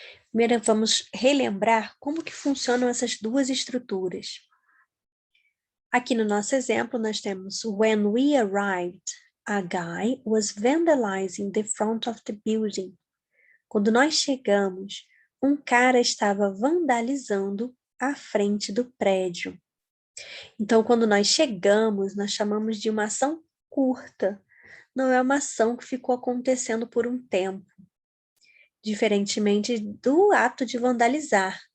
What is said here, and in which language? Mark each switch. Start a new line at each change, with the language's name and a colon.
Portuguese: Primeiro, vamos relembrar como que funcionam essas duas estruturas. Aqui no nosso exemplo, nós temos
English: When we arrived, a guy was vandalizing the front of the building.
Portuguese: Quando nós chegamos, um cara estava vandalizando a frente do prédio. Então, quando nós chegamos, nós chamamos de uma ação curta. Não é uma ação que ficou acontecendo por um tempo. Diferentemente do ato de vandalizar.